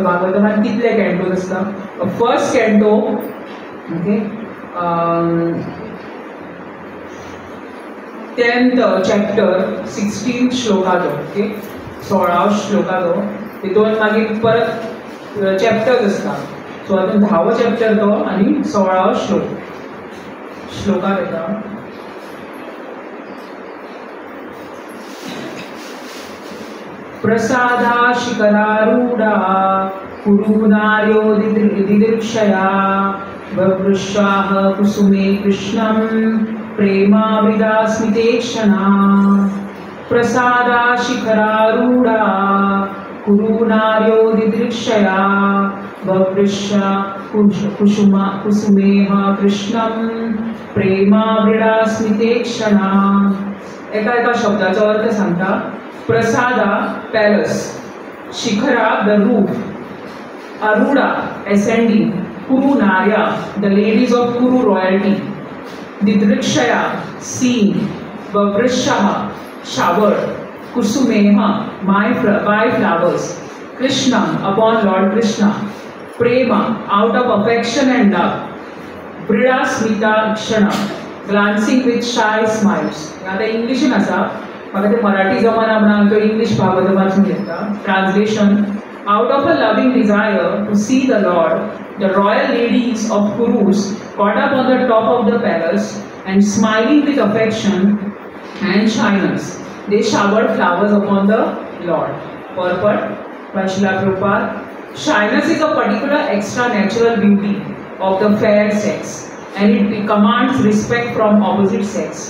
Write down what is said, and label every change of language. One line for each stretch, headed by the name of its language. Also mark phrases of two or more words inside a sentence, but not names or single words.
Konkani: भागवतमान कितले कॅन्टोज आसता?
English: first canto,
Konkani: ओके,
English: 10th chapter
Konkani: 16 श्लोकाचो. ओके, 16 श्लोकाचो. तितून मागीर परत चॅप्टर्स आसता. सो हातून 10वो चॅप्टर तो आनी 16 श्लोकाक येता.
Sanskrit: प्रसादा शिखरारूढा कुरुनार्यो दिदृक्षया बभृशाः कुसुमे कृष्णं प्रेमाविदास्मितेक्षणा. प्रसादा शिखरारूढा कुरुनार्यो दिदृक्षया बभृशा कुसुमेः कृष्णं प्रेमाविदास्मितेक्षणा.
Konkani: एका शब्दाचो अर्थ सांगता.
English: प्रसादा पॅलस, शिखरा the roof, अरुडा ascending,
Sanskrit: कुरु नार्य,
English: the ladies of Kuru royalty, Didrikshaya, seeing, Vavrishaha, shower, Kusumeha, by flowers, Krishnam, upon Lord Krishna, Prema, out of affection and love,
Sanskrit: ब्रिडा स्मिता क्षणा,
English: glancing with shy smiles.
Konkani: आता इंग्लिशीन आसा, म्हाका ते मराठी जमाना म्हणून तो इंग्लिश भाग वाचून घेता.
English: Translation: out of a loving desire to see the Lord, the royal ladies of Kurus got up on the top of the palace and smiling with affection and shyness, they showered flowers upon the Lord. Purport by Srila Prabhupada: shyness is a particular extra-natural beauty of the fair sex, and it commands respect from opposite sex.